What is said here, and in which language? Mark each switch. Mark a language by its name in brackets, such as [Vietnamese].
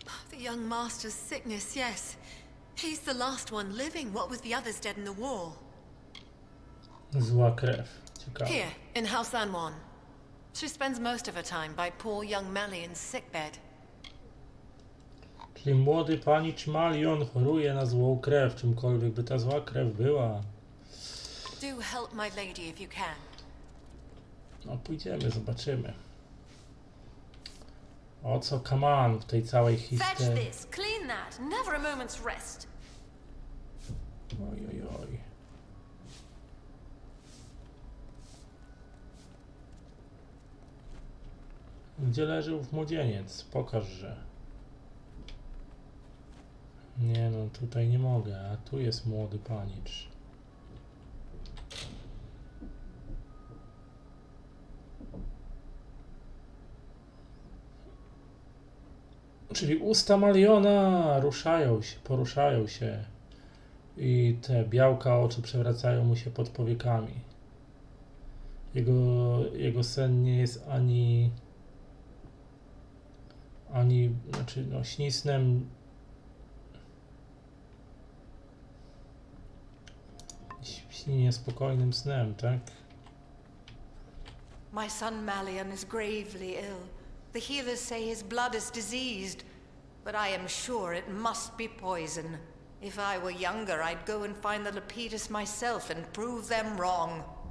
[English] The young master's sickness, yes. He's the last one living, what with the others dead in the war. [Polish] Zła krew. Ciekawe. [English] Here, in House Anwan. She spends most of her time by poor young Malian's sickbed. [Polish] Czyli młody panicz Malion choruje na złą krew, czymkolwiek by ta zła krew była. [English] Do help my lady if you can. [Polish] No pójdziemy, zobaczymy. O co kaman w tej całej [English] Fetch [Polish] histerii. [English] this, clean that, never a moment's rest. [Polish] Oj, oj, oj. Gdzie leży ów młodzieniec? Pokaż, że... Nie no, tutaj nie mogę, a tu jest młody panicz. Czyli usta Maliona ruszają się, poruszają się i te białka oczu przewracają mu się pod powiekami. Jego sen nie jest znaczy no śnisnem, śni niespokojnym snem, tak? [English] My son Malian is gravely ill. The healers say his blood is diseased, but I am sure it must be poison. If I were younger, I'd go and find the Lepidus myself and prove them wrong.